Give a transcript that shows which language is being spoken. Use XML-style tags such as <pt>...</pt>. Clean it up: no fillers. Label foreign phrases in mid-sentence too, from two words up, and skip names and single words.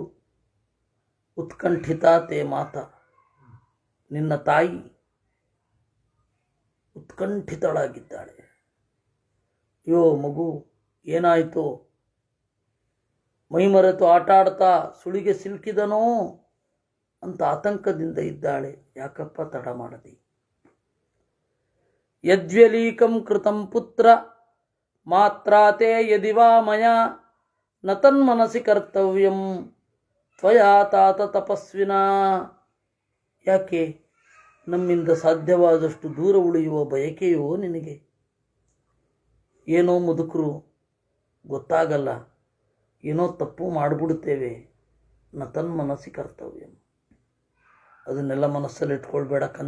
<sa>ಉತ್ಕಂಠಿತಾ ತೇ ಮಾತ,</sa> <kn>ನಿನ್ನ ತಾಯಿ ಉತ್ಕಂಠಿತಳಾಗಿದ್ದಾಳೆ. ಅಯ್ಯೋ ಮಗು ಏನಾಯಿತೋ, ಮೈಮರೆತು ಆಟ ಆಡ್ತಾ ಸುಳಿಗೆ ಸಿಲುಕಿದನೋ ಅಂತ ಆತಂಕದಿಂದ ಇದ್ದಾಳೆ. ಯಾಕಪ್ಪ ತಡ ಮಾಡದಿ?</kn> <sa>ಯದ್ವ್ಯಲೀಕಂ ಕೃತಂ ಪುತ್ರ ಮಾತ್ರಾತೆ ಯದಿವಾ ಮಯಾ ನ ತನ್ಮನಸಿ ಕರ್ತವ್ಯಂ ತ್ವಯಾ ತಾತ ತಪಸ್ವಿನಾ.</sa> <kn>ಯಾಕೆ ನಮ್ಮಿಂದ ಸಾಧ್ಯವಾದಷ್ಟು ದೂರ ಉಳಿಯುವ ಬಯಕೆಯೋ ನಿನಗೆ? ಏನೋ ಮುದುಕರು, ಗೊತ್ತಾಗಲ್ಲ, ಏನೋ ತಪ್ಪು ಮಾಡಿಬಿಡುತ್ತೇವೆ.</kn> <sa>ನ ತನ್ಮನಸಿ ಕರ್ತವ್ಯಂ,</sa> <kn>ಅದನ್ನೆಲ್ಲ ಮನಸ್ಸಲ್ಲಿ ಇಟ್ಕೊಳ್ಬೇಡ ಕಂದ.</kn>